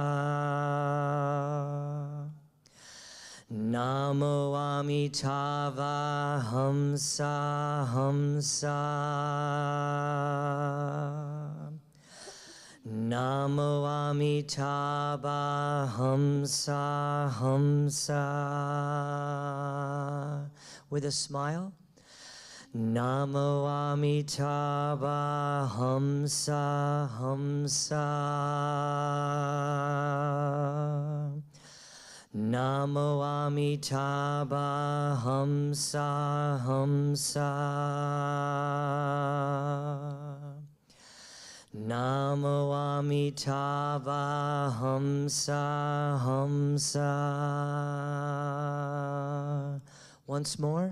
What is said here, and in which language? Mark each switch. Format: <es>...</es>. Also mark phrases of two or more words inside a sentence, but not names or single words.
<sa>Namo Amitabha Hamsa Hamsa. Namo Amitabha Hamsa Hamsa.</sa> <en>With a smile.</en> <sa>Namo Amitabha Hamsa Hamsa. Namo Amitabha Hamsa Hamsa. Namo Amitabha Hamsa Hamsa.</sa> <en>Once more.</en>